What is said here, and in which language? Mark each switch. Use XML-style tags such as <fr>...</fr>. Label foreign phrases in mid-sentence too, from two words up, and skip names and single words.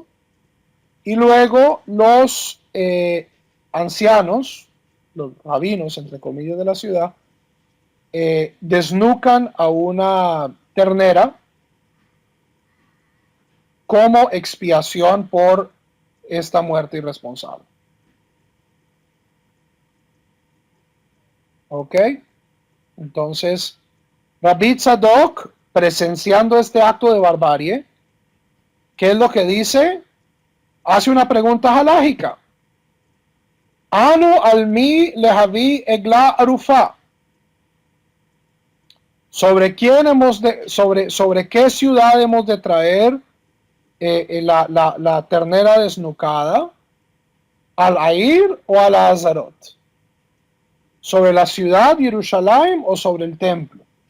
<es>Y luego los ancianos, los rabinos, entre comillas, de la ciudad, desnucan a una ternera como expiación por esta muerte irresponsable. ¿Ok? Entonces, Rabbi Tzadok, presenciando este acto de barbarie, ¿qué es lo que dice? Hace una pregunta halágica.</es> <he>אנו על מי להביא עגלה ערופה.</he> <es>¿Sobre qué ciudad hemos de traer la ternera desnucada?</es> <he>¿על העיר</he> <es>o a la Azarot? ¿Sobre la ciudad de Jerusalén o sobre el templo?</es>